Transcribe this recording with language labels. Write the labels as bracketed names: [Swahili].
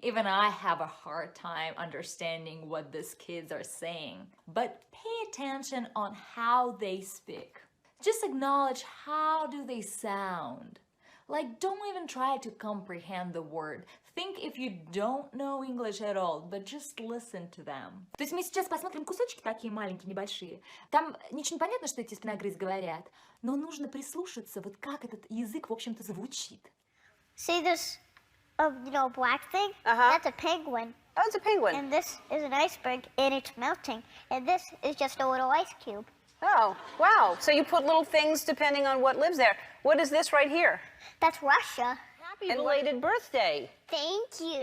[English] Even I have a hard time understanding what these kids are saying. But pay attention on how they speak. Just acknowledge how do they sound. Like, don't even try to comprehend the word. Think if you don't know English at all, but just listen to them. [Russian] То есть мы сейчас посмотрим кусочки такие маленькие, небольшие. Там ничего не понятно, что эти спиногрызы говорят, но нужно прислушаться, вот как этот язык, в общем-то, звучит. [English] See this, black thing? Uh-huh. That's a penguin. Oh, it's a penguin. And this is an iceberg, and it's melting. And this is just a little ice cube. Oh, wow. So you put little things depending on what lives there. What is this right here? That's Russia. Happy belated birthday. Thank you.